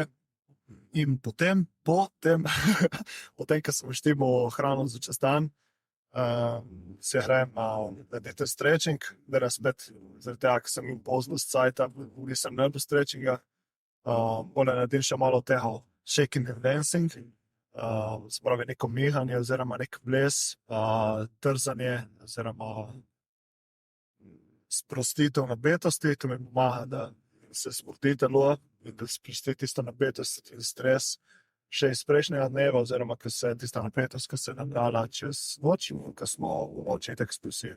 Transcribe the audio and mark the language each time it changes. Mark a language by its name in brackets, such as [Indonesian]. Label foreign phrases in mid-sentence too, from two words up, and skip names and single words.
[Slovenian] In potem, ko sem naštimal hrano za čez dan, se grem narediti stretching, da spet, zaradi tega, ker sem bil pozno s cajta, nisem naredil stretchinga. Pole naredim še malo tega [English] shaking and dancing, [Slovenian] se pravi neko mihanje oziroma nek ples, trzanje oziroma sprostitev napetosti, to mi pomaga, da se sproti telo in da sprosti tisto napetost in stres še iz prejšnjega dneva, oziroma ko se tista napetost, ki se je nabrala čez noč, ko smo v noči tako spustili.